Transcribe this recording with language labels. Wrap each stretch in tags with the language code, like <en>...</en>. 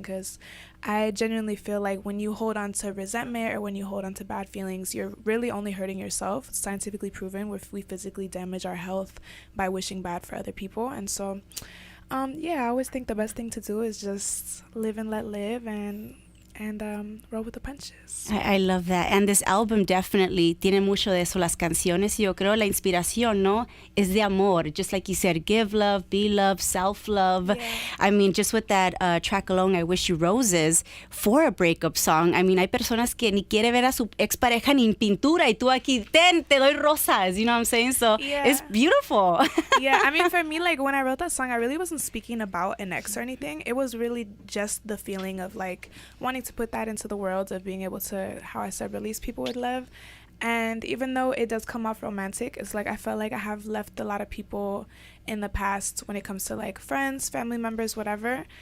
<en>Because I genuinely feel like when you hold on to resentment or when you hold on to bad feelings, you're really only hurting yourself. It's scientifically proven we physically damage our health by wishing bad for other people. And so... I always think the best thing to do is just live and let live and roll with the punches. I love that. And this album definitely</en> <es>tiene mucho de eso. Las canciones, y yo creo la inspiración, ¿no? Es de amor.</es> <en>Just like you said, give love, be love, self-love. Yeah. I mean, just with that track alone, I Wish You Roses, for a breakup song.</en> <es>I mean, hay personas que ni quiere ver a su expareja ni en pintura y tú aquí, te doy rosas.</es> <en>You know what I'm saying? So Yeah. it's beautiful. Yeah, I mean, for me, like, when I wrote that song, I really wasn't speaking about an ex or anything. It was really just the feeling of, like, wanting to put that into the world of being able to, how I said, release people with love. And even though it does come off romantic, it's like I felt like I have left a lot of people in the past when it comes to like friends, family members, whatever.</en>